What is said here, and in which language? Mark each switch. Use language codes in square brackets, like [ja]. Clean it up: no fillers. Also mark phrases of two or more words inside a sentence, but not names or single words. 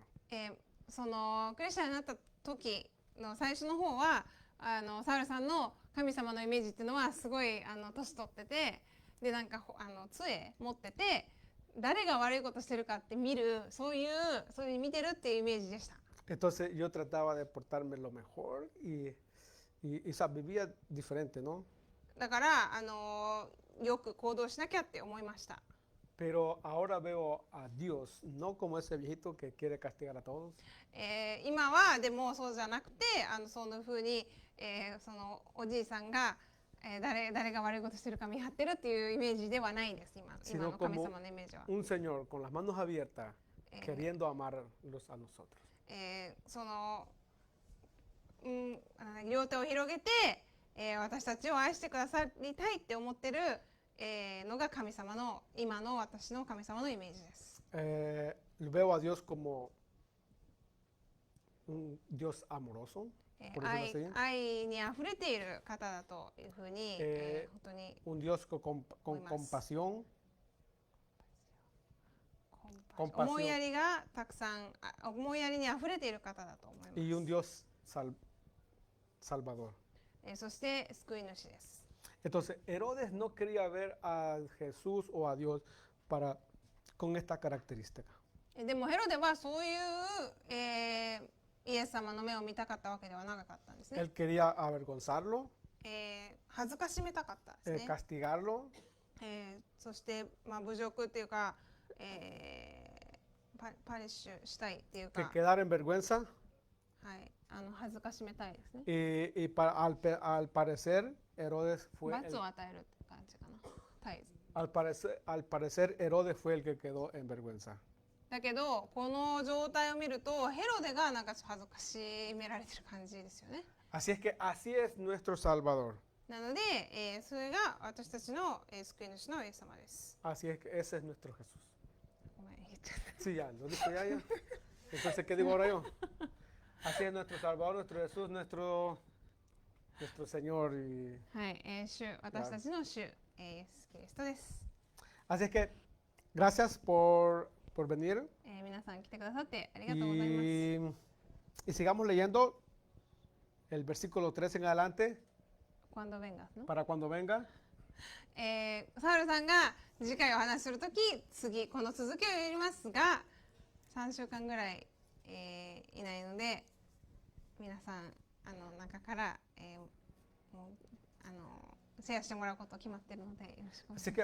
[ja] そのクリスチャンになった時の最初の方はサウルさんの神様のイメージっていうのはすごい年取っててでなんか杖持ってて誰が悪いことしてるかって見るそういう見てるっていうイメージでした。 [es] Entonces yo trataba de portarme lo mejor y vivía diferente, ¿no? [ja] だからよく行動しなきゃって思いました。 [es] Pero ahora veo a Dios no como ese viejito que quiere castigar a todos. [ja] 今はでもそうじゃなくてそんな風に、そのおじいさんが、誰が悪いことしてるか見張ってるっていうイメージではないです。今の神様のイメージは。 [es] Un señor con las manos abiertas queriendo amarlos a nosotros. [ja] その、両手を広げて、私たちを愛してくださりたいって思ってる、のが神様の今の私の神様のイメージです。 [es] Veo a Dios como un Dios amoroso, por decirlo así. [ja] 愛にあふれている方だというふうに、本当に [es] Un Dios con compasión. [ja] 思いやりがたくさん思いやりにあふれている方だと思います。 [es] Y un Dios salvador. [ja] そして救い主です。 [es] Entonces, Herodes no quería ver a Jesús o a Dios con esta característica. [ja] でもヘロデはそういう、イエス様の目を見たかったわけではなかったんですね。 [es] Él quería avergonzarlo, [ja] 恥ずかしめたかったですね。 [es] castigarlo, [ja] そして、侮辱っていうか、パニッシュしたいっていうか、 [es] que quedar en vergüenza. [ja] はい、恥ずかしめたいですね。 [es] Al parecer, Herodes fue [ja] 罰を与えるって感じかな。絶えず [es] al parecer, Herodes fue el que quedó en vergüenza. [ja] だけどこの状態を見るとヘロデがなんかちょっと恥ずかしめられてる感じですよね。 [es] Así es que así es nuestro Salvador. [ja] なので、それが私たちの、救い主のイエス様です。 [es] Así es que ese es nuestro Jesús. [ja] ごめん言っちゃった。 [es] Sí, ya, lo dijo ya. Entonces, ¿qué digo ahora yo? Así es nuestro Salvador, nuestro Jesús, nuestro Señor. [ja] はい、私たちの主、イエス・キリストです。 [es] Así es que gracias por venir [ja] 皆さん来てくださってありがとうございます。 [es] y sigamos leyendo el versículo 3 en adelante Cuando vengas, ¿no? para cuando venga. [ja] サウルさんが次回お話しするとき、この続きをやりますが、3週間ぐらい、いないので、皆さん中から、もうシェアしてもらうこと決まっているのでよろしくお願いし